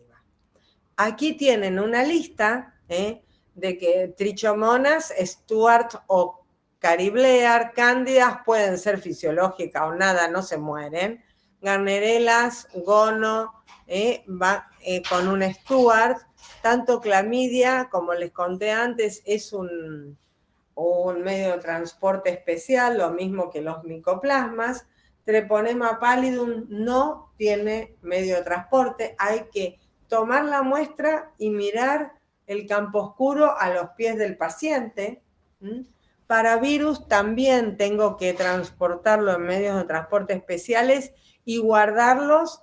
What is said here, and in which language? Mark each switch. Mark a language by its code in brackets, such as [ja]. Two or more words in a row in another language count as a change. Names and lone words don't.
[es] Aquí tienen una lista de que trichomonas, Stuart o cariblear, cándidas pueden ser fisiológicas o nada, no se mueren. Garnerelas, gono, con un Stuart, tanto clamidia, como les conté antes, es un medio de transporte especial, lo mismo que los micoplasmas. Treponema pallidum no tiene medio de transporte, hay que tomar la muestra y mirar el campo oscuro a los pies del paciente. Para virus también tengo que transportarlo en medios de transporte especiales y guardarlos.